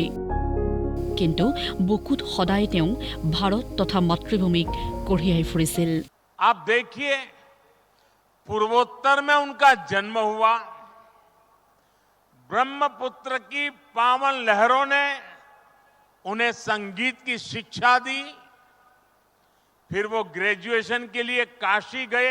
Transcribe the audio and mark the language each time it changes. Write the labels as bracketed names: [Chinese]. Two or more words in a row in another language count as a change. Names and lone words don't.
[Assamese] কিন্তু বুকুত সদায় তেওঁ ভাৰত তথা মাতৃভূমিক কঢ়িয়াই ফুৰিছিল। [Hindi] आप देखिए, पूर्वोत्तर में उनका जन्म हुआ, ब्रह्मपुत्र की पावन लहरों ने उन्हें संगीत की शिक्षा दी। फिर वो ग्रेजुएशन के लिए काशी गए।